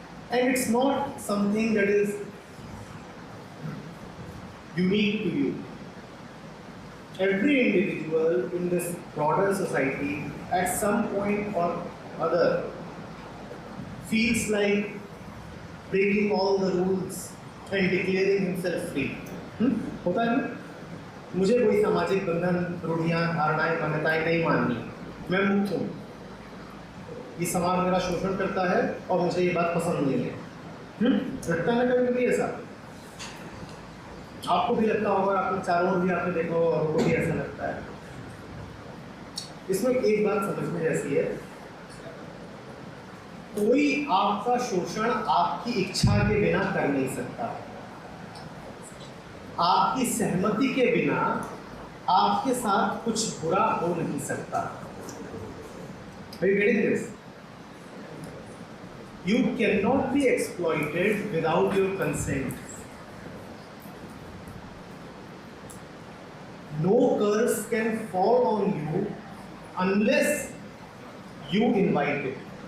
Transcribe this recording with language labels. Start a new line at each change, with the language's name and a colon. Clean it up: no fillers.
English: And it's not something that is unique to you. Every individual in this broader society at some point or other feels like breaking all the rules and declaring himself free.
Hindi: होता है ना? मुझे कोई सामाजिक बंधन, रूढ़ियाँ, धारणाएं, मान्यताएं नहीं माननी. मैं मुक्त हूँ. ये समाज मेरा शोषण करता है और मुझे ये बात पसंद नहीं है. लगता है ना कभी भी ऐसा? आपको भी लगता होगा, आपको चारों ओर भी आपने देखा होगा, आपको भी ऐसा लगता है. इसमें एक बात समझने जैसी है. कोई आपका शोषण आपकी इच्छा के बिना कर नहीं सकता. आपकी सहमति के बिना आपके साथ कुछ बुरा हो नहीं सकता.
English: Are you getting this? You cannot be exploited without your consent. No curse can fall on you unless you invite it.